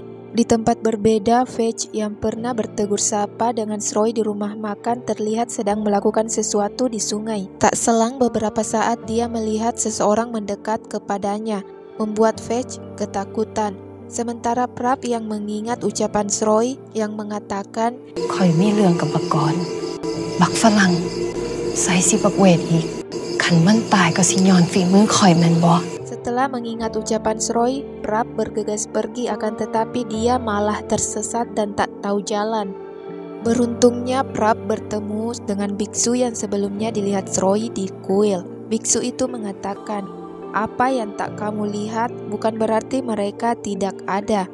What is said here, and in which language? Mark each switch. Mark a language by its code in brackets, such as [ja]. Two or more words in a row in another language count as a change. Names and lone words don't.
[id] Di tempat berbeda, Fetch yang pernah bertegur sapa dengan Sroy di rumah makan terlihat sedang melakukan sesuatu di sungai. Tak selang beberapa saat dia melihat seseorang mendekat kepadanya, membuat Fetch ketakutan. Sementara Prap yang mengingat ucapan Sroy yang mengatakan, [tts] "ข่อยมี รื่องกับบักกรบักฝรั่งใส่สิบักเวทอีกคันมันตายก็สิย้อนฝีมือข่อยแม่นบ่?" [id] Setelah mengingat ucapan Sroy, Prap bergegas pergi akan tetapi dia malah tersesat dan tak tahu jalan. Beruntungnya Prap bertemu dengan biksu yang sebelumnya dilihat Sroy di kuil. Biksu itu mengatakan, apa yang tak kamu lihat bukan berarti mereka tidak ada.